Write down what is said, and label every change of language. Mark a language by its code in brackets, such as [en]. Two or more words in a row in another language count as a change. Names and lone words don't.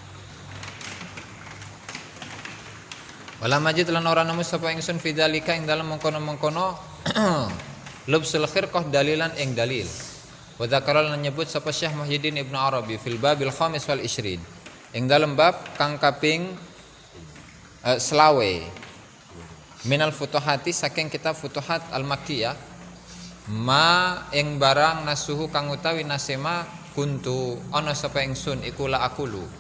[ar] ولم أجد [jv] lan ora nemu sapa ingsun fidzalika ing dalem mengkono-mengkono [ar] لبس الخرقة دليلا [jv] ing dalil. [ar] وذكر [jv] lan nyebut sapa Syekh Muhyiddin Ibnu Arabi [ar] في الباب الخامس وال 20 [jv] ing dalem bab kang kaping selawe [ar] من الفتوحات [jv] saking kitab Futuhat Al-Makkiyah ma ing barang nasuhu kang utawi nasema [ar] كنت أنا [jv] sapa ingsun iku [ar] لا أقول.